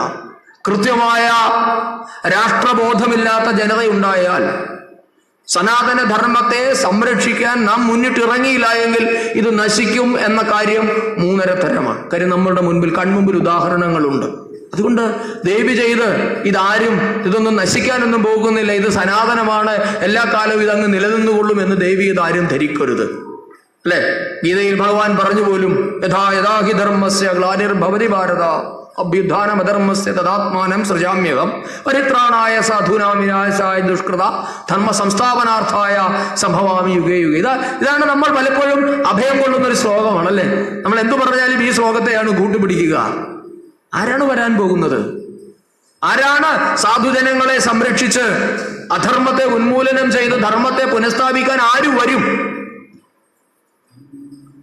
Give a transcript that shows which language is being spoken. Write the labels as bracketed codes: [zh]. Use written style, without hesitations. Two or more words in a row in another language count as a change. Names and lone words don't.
[ml] കൃത്യമായ രാഷ്ട്രബോധമില്ലാത്ത ജനതയുണ്ടായാൽ സനാതന ധർമ്മത്തെ സംരക്ഷിക്കാൻ നാം മുന്നിട്ടിറങ്ങിയില്ല എങ്കിൽ ഇത് നശിക്കും എന്ന കാര്യം മൂന്നരത്തരമാണ്. കാര്യം നമ്മളുടെ മുൻപിൽ കൺമുമ്പിൽ ഉദാഹരണങ്ങളുണ്ട്. അതുകൊണ്ട് ദയവ് ചെയ്ത് ഇതൊന്നും നശിക്കാനൊന്നും പോകുന്നില്ല, ഇത് സനാതനമാണ്, എല്ലാ കാലവും ഇതങ്ങ് നിലനിന്നുകൊള്ളും എന്ന് ദയവ് ചെയ്ത് ആരും ധരിക്കരുത്, അല്ലെ? ഗീതയിൽ ഭഗവാൻ പറഞ്ഞു പോലും [sa] യഥാ യഥാ ഹി ധർമ്മസ്യ ഗ്ലാനിർഭവതി ഭാരത അഭ്യുത്ഥാനമധർമ്മസ്യ തദാത്മാനം സൃജാമ്യഹം പരിത്രാണായ സാധൂനാം വിനാശായ ദുഷ്കൃത ധർമ്മ സംസ്ഥാപനാർത്ഥായ സംഭവാമി യുഗേ യുഗേ. [ml] ഇതാണ് നമ്മൾ പലപ്പോഴും അഭയം കൊള്ളുന്ന ഒരു ശ്ലോകമാണ്, അല്ലെ? നമ്മൾ എന്തു പറഞ്ഞാലും ഈ ശ്ലോകത്തെയാണ് കൂട്ടുപിടിക്കുക. ആരാണ് വരാൻ പോകുന്നത്? ആരാണ് സാധുജനങ്ങളെ സംരക്ഷിച്ച് അധർമ്മത്തെ ഉന്മൂലനം ചെയ്ത് ധർമ്മത്തെ പുനഃസ്ഥാപിക്കാൻ ആര് വരും?